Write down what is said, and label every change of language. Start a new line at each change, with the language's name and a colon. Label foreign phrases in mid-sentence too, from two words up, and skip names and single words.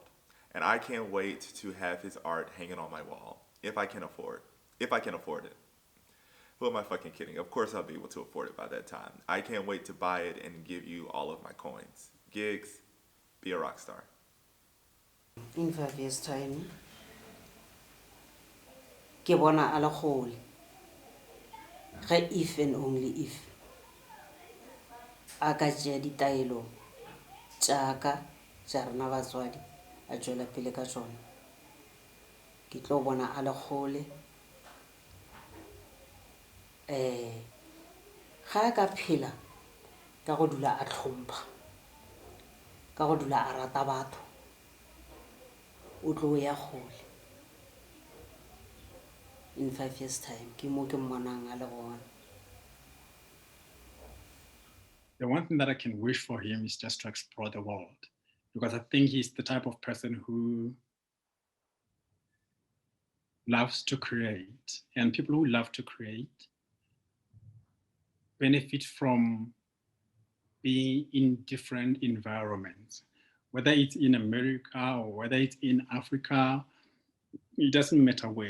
English: And I can't wait to have his art hanging on my wall if I can afford. If I can afford it. Who am I fucking kidding? Of course I'll be able to afford it by that time. I can't wait to buy it and give you all of my coins. Gigs, be a rock star. In 5 years time
Northern Sotho: ke bona a le kgole, ga
English: if and only if
Northern Sotho: a ka tšea ditaelo tšaka tša rena batswadi a tšwela pele ka tšona. Ke tlo bona a le kgole ga a ka phela ka go dula a hlompha, ka go dula a rata batho, o tlo ya kgole.
English: In 5 years time
Northern Sotho: ke mo ke mmonang a le gona.
English: The one thing that I can wish for him is just to explore the world, because I think he's the type of person who loves to create, and people who love to create benefit from being in different environments, whether it's in America or whether it's in Africa, it doesn't matter where.